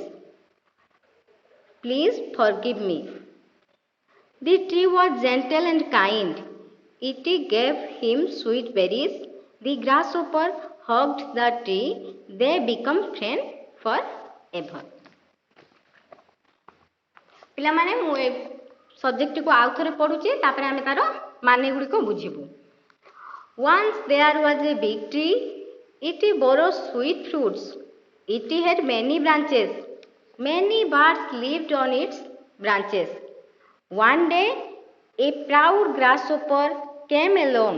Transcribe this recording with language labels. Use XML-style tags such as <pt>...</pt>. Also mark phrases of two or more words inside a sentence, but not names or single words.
<en>Please forgive me. The tree was gentle and kind. It gave him sweet berries. The grasshopper hugged the tree. They became friends forever.</en> <or>ପିଲା ମାନେ ମୁଁ ସବଜେକ୍ଟ କୁ ଆଉ ଥରେ ପଢୁଛି ତାପରେ ଆମେ ତାର ମାନେ ଗୁଡ଼ି କୁ ବୁଝିବୁ।</or> <en>Once there was a big tree. It bore sweet fruits. It had many branches. Many birds lived on its branches. One day, a proud grasshopper came along.</en>